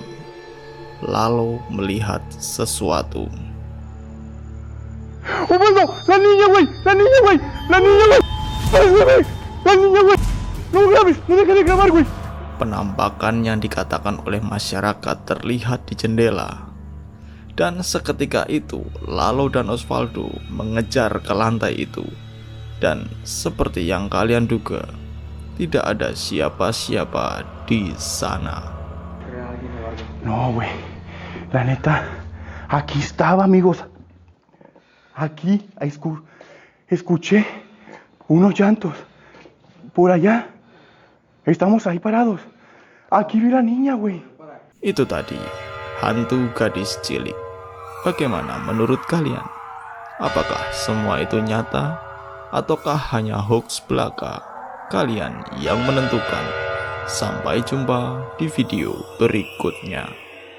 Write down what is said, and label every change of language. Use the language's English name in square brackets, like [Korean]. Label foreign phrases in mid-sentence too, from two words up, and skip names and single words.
[Indonesian] Lalo melihat sesuatu. [Spanish] ¡Osvaldo! ¡La niña, güey! ¡La niña, güey! ¡La niña, güey! ¡La niña, güey! ¡No grabes! ¡No dejes de grabar, güey! [Indonesian] Penampakan yang dikatakan oleh masyarakat terlihat di jendela. Dan seketika itu, Lalo dan Osvaldo mengejar ke lantai itu. Dan seperti yang kalian duga, tidak ada siapa-siapa di sana. [Spanish] Era alguien, Eduardo. No, güey. La neta, aquí estaba, amigos. Aquí escuché unos llantos. Por allá. Estamos ahí parados. Aquí vi la niña, güey. [Indonesian] Itu tadi, hantu gadis cilik. Bagaimana menurut kalian? Apakah semua itu nyata? Ataukah hanya hoax belaka? Kalian yang menentukan. Sampai jumpa di video berikutnya.